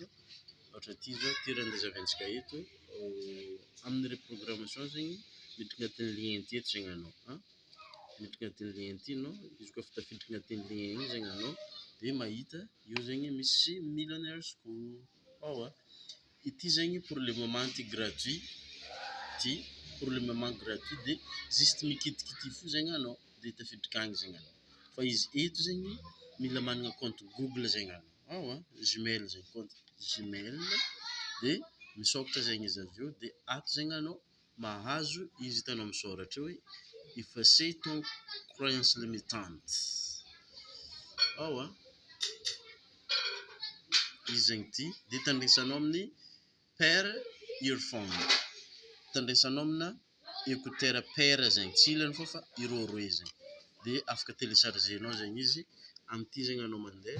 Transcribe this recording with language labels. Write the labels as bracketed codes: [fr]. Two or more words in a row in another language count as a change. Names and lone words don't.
[mg] Ohatra ty zao, ty raha andazavaintsika eto, amin'ny reprogrammation zegny miditra agnatin'ny lien ty eto zegny anao, miditra agnatin'ny lien ty anao, izy koa efa tafiditra agnatin'ny lien igny zegny anao, de mahita io zegny misy [en] millionaire school. [mg] Ity zegny [fr] pour le moment [mg] ty gratuit, [fr] pour le moment [mg] gratuit, de juste mikitikity fo zegny anao de tafiditra akagny zegny anao. Fa izy eto zegny mila managna compte Google zegny anao, Gmail zegny, compte Gmail, de misôkatra zegny izy aveo de ato zegny anao mahazo izy hitanao misoratra hoe [fr] effacer ton croyance limitante. [mg] Izy zegny ty de tandrisanao amin'ny [en] pair earphone, [mg] tandrisanao amina écouteur pair zegny, tsy ilany fô fa roaroa zegny, de afaka téléchargenao zegny izy am'ty zegny anao mandeha.